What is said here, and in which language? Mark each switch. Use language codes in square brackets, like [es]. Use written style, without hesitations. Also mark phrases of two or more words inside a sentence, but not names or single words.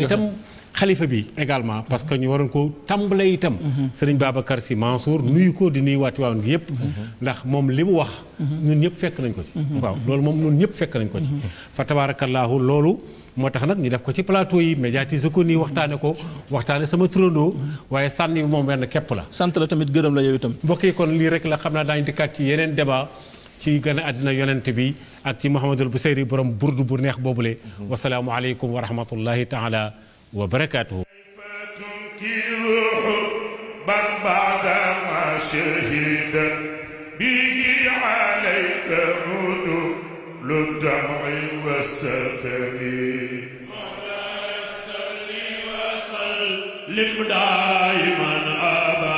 [wo] itam xalifa bi [fr] également parce que [wo] ñu waroon ko tàmbale itam sëriñ Babacar Sy Mansour nuyu ko di nuyu waati waawoon gi yëpp ndax moom li mu wax ñun ñëpp fekk nañ ko ci waaw loolu moom ñun ñëpp fekk nañ ko ci [ar] فتبارك الله [wo] loolu moo tax nag ñu def ko ci plateau yi médiatiser ko nii waxtaane sama turandoo waaye sànni moom benn képp la sant la tamit gërëm la yow itam mbokk yi kon lii rek la xam naa daañu dikkaat ci yeneen débat ci gën a àddina yonent bi ak ci Mouhamadul Busayri borom burdu bu neex boobule [ar] والسلام عليكم ورحمة الله تعالى وبركاته تنكر حبا بعدما شهد به عليك نور الدمع والستم مولاي صل وسلم دائما